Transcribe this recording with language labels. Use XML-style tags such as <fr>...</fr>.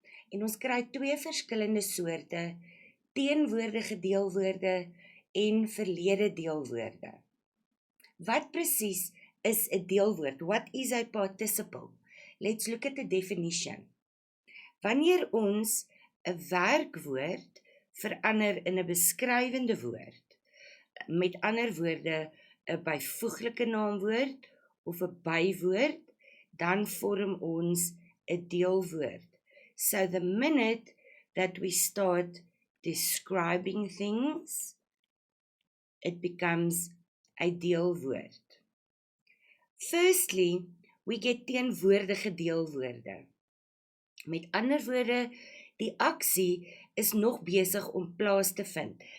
<af>En ons kry twee verskillende soorte, teenwoordige deelwoorde en verlede deelwoorde. Wat presies is 'n deelwoord?</af> <en>What is a participle? Let's look at the definition.</en> <af>Wanneer ons 'n werkwoord verander in 'n beskrywende woord, met ander woorde 'n byvoeglike naamwoord of 'n bywoord, dan vorm ons 'n deelwoord.</af> <en>So the minute that we start describing things, it becomes a deelwoord. Firstly, we get teenwoordige deelwoorde.</en> <af>Met ander woorde, die aksie is nog besig om plaas te vind.</af>